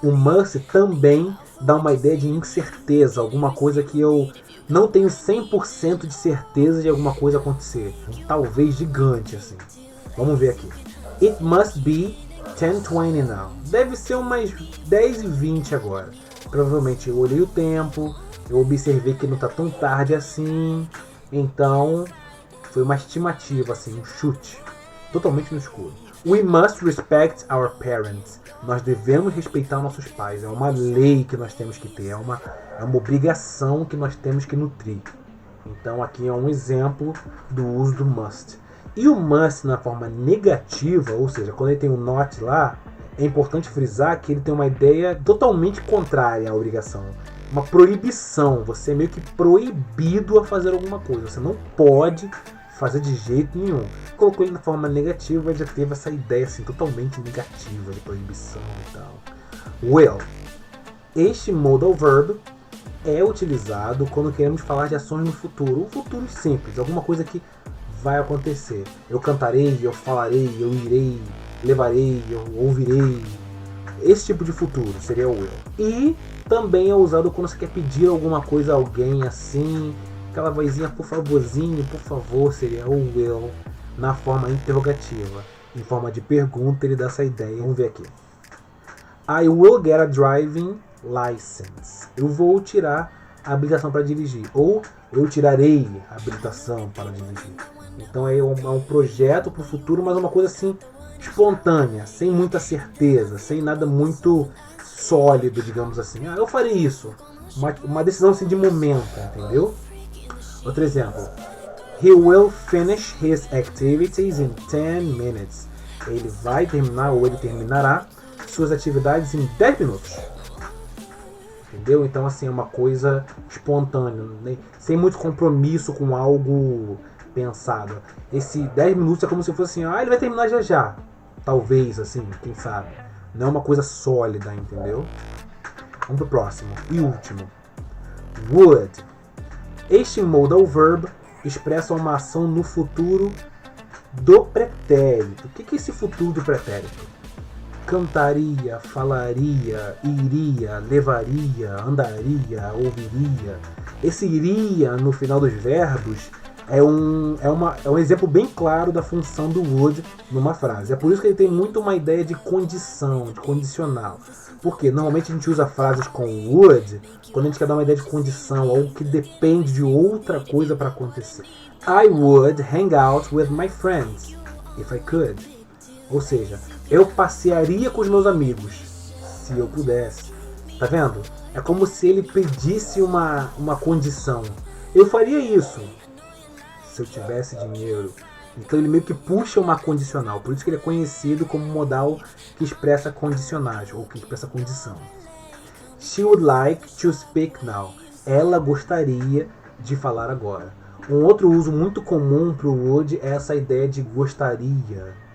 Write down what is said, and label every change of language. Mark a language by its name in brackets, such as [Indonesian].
[Portuguese] O must também dá uma ideia de incerteza, alguma coisa que eu não tenho 100% de certeza de alguma coisa acontecer. Talvez gigante assim. Vamos ver aqui. [English] It must be 10:20 now. [Portuguese] Deve ser umas 10:20 agora. Provavelmente eu olhei o tempo, eu observei que não tá tão tarde assim. Então, foi uma estimativa, assim, um chute. Totalmente no escuro. [English] We must respect our parents. [Portuguese] Nós devemos respeitar nossos pais. É uma lei que nós temos que ter. É uma obrigação que nós temos que nutrir. Então, aqui é um exemplo do uso do must. E o must na forma negativa, ou seja, quando ele tem o not lá, é importante frisar que ele tem uma ideia totalmente contrária à obrigação. Uma proibição. Você é meio que proibido a fazer alguma coisa. Você não pode fazer de jeito nenhum. Colocou ele na forma negativa, já teve essa ideia assim, totalmente negativa de proibição e tal. Will. Este modal verb é utilizado quando queremos falar de ações no futuro. O futuro simples, alguma coisa que vai acontecer. Eu cantarei, eu falarei, eu irei, levarei, eu ouvirei. Esse tipo de futuro seria o will. E também é usado quando você quer pedir alguma coisa a alguém assim, aquela vozinha, por favorzinho, por favor, seria o will na forma interrogativa. Em forma de pergunta, ele dá essa ideia. Vamos ver aqui. [English] I will get a driving license. [Portuguese] Eu vou tirar a habilitação para dirigir. Ou eu tirarei a habilitação para dirigir. Então é um projeto para o futuro, mas uma coisa assim espontânea, sem muita certeza, sem nada muito sólido, digamos assim. Eu farei isso. Uma decisão assim de momento, entendeu? Outro exemplo. [English] He will finish his activities in 10 minutes. [Portuguese] Ele vai terminar, ou ele terminará, suas atividades em 10 minutos. Entendeu? Então, assim, é uma coisa espontânea, né? Sem muito compromisso com algo pensado. Esse 10 minutos é como se fosse assim, ele vai terminar já já. Talvez, assim, quem sabe. Não é uma coisa sólida, entendeu? Vamos pro próximo. E último. Would. Este modal verb expressa uma ação no futuro do pretérito. O que é esse futuro do pretérito? Cantaria, falaria, iria, levaria, andaria, ouviria. Esse iria no final dos verbos é um exemplo bem claro da função do would numa frase. É por isso que ele tem muito uma ideia de condição, de condicional. Porque normalmente a gente usa frases com would quando a gente quer dar uma ideia de condição, algo que depende de outra coisa para acontecer. [English] I would hang out with my friends if I could. [Portuguese] Ou seja, eu passearia com os meus amigos se eu pudesse. Tá vendo? É como se ele pedisse uma condição. Eu faria isso se eu tivesse dinheiro. Então ele meio que puxa uma condicional. Por isso que ele é conhecido como modal que expressa condicionais, ou que expressa condição. [English] She would like to speak now. [Portuguese] Ela gostaria de falar agora. Um outro uso muito comum para o would é essa ideia de gostaria.